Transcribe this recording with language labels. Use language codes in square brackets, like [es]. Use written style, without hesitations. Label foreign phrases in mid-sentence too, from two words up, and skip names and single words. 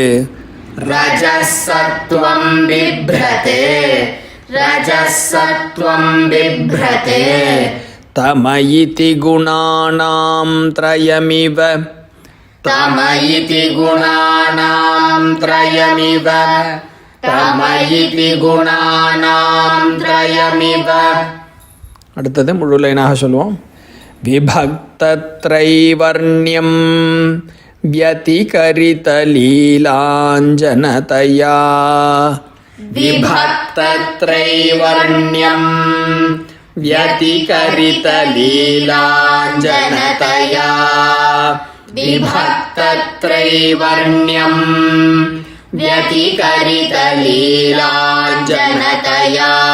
[sa] रजसत्वं बिभ्रते रजसत्वं बिभ्रते तम इति गुणानां त्रयमिव तम इति गुणानां त्रयमिव तम इति गुणानां त्रयमिव. [ta] அடுத்தது முழு லைனாக சொல்லுவோம். [sa] विभक्तत्रैवर्ण्यम् व्यतिकरितलीलाञ्जनतया विभक्तत्रैवर्ण्यम् व्यतिकरितलीलाञ्जनतया विभक्तत्रैवर्ण्यम् व्यतिकरितलीलाञ्जनतया